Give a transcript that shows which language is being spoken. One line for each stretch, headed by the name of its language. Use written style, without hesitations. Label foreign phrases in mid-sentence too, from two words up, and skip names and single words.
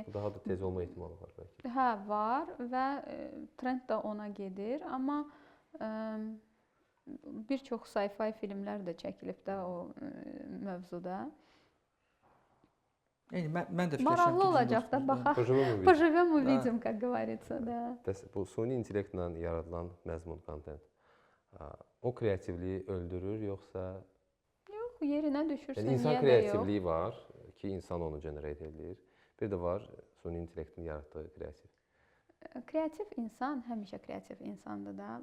Azerbaijani: daha da tez olma ehtimalı var bəlkə. Hə, var və trend də ona gedir, amma bir çox sci-fi filmlər də çəkilib də o mövzuda. Yəni mən də maraqlı olacaq da baxaq.
Russian: Pojivem увидим, как говорится, да.
Azerbaijani: Bu süni intellektlə yaradılan məzmun kontent o kreativliyi öldürür yoxsa yerinə düşürsə yəni insan kreativliyi var ki, insan onu generate edir. Bir də var süni intellektin yaratdığı kreativ. Kreativ insan həmişə kreativ insandır da.